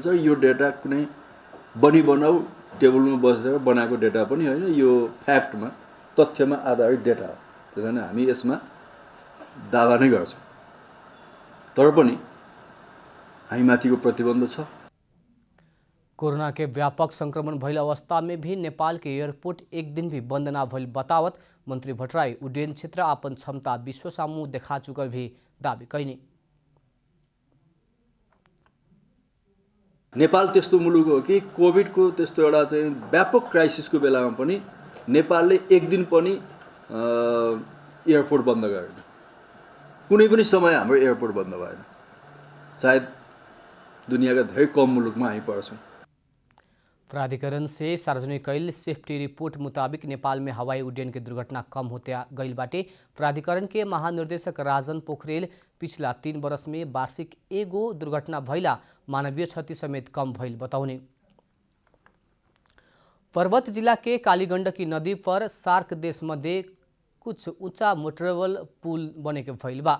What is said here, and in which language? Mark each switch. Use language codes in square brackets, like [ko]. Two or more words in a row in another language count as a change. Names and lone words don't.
[ne] यो डेटा कुनै बनी बनाऊ टेबलमा बसेर बनाएको डेटा पनि होइन, यो फ्याक्टमा तथ्यमा आधारित डेटा हो। त्यसैले हामी यसमा दावा नै गर्छौँ, तर पनि हामीमाथिको प्रतिबन्ध छ। [bho] कोरोना के व्यापक संक्रमण भइल अवस्था में भी नेपाल के एयरपोर्ट एक दिन भी बंद ना भइल बतावत मंत्री भट्टराई उड्डयन क्षेत्र अपन क्षमता विश्व सामू देखा चुकल भी दावी कैनी। [ne] नेपाल त्यस्तो मुलुक हो कि कोभिडको त्यस्तो एउटा चाहिँ व्यापक क्राइसिसको बेलामा पनि नेपालले एक दिन पनि एयरपोर्ट बन्द गरेन। कुनै पनि समय हाम्रो एयरपोर्ट बन्द भएन। सायद दुनियाँका धेरै कम मुलुकमा हामी पर्छौँ। [bho] प्राधिकरण से सार्वजनिक कैल सेफ्टी रिपोर्ट मुताबिक नेपाल में हवाई उड्डयन की दुर्घटना कम होते गईल बाटे। प्राधिकरण के महानिर्देशक राजन पोखरेल पिछला 3 वर्ष में वार्षिक एगो दुर्घटना भइला मानवीय क्षति समेत कम भइल बताउने। पर्वत जिला के कालीगण्डकी नदी पर सार्क देश मध्ये कुछ ऊंचा मोटरेबल पुल बने के भइल बा।